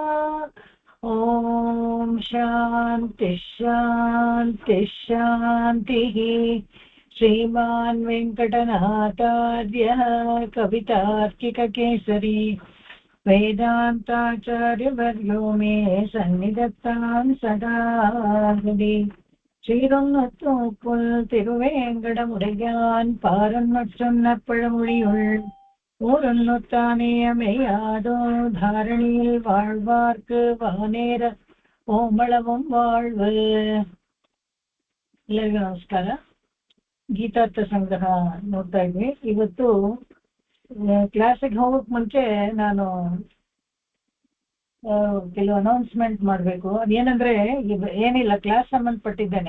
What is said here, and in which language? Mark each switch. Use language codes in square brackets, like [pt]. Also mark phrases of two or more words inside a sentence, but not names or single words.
[sa] ॐ शान्ति शान्ति शान्तिः। श्रीमान् वेङ्कटनाथार्यः कवितार्किककेसरी वेदान्ताचार्यवर्यो मे सन्निधत्तां सदा हृदि। [ta] ஸ்ரீரங்கத்தூப்புல் திருவேங்கடமுடையான் பாரன்மற் சொன்ன பழமொழியுள் ஊரொன்னுத்தானேயமையாதோ தாரணியில் வாழ்வார்க்கு வானேர ಓಮಳವಂ வாழ்வு. [kn] ಎಲ್ಲರಿಗೂ ನಮಸ್ಕಾರ. ಗೀತಾರ್ಥ ಸಂಗ್ರಹ ನೋಡ್ತಾ ಇದ್ವಿ. ಇವತ್ತು ಕ್ಲಾಸಿಗೆ ಹೋಗೋಕ್ ಮುಂಚೆ ನಾನು ಕೆಲವು ಅನೌನ್ಸ್ಮೆಂಟ್ ಮಾಡಬೇಕು. ಅದೇನಂದ್ರೆ ಏನಿಲ್ಲ, ಕ್ಲಾಸ್ ಸಂಬಂಧಪಟ್ಟಿದ್ದೇನೆ.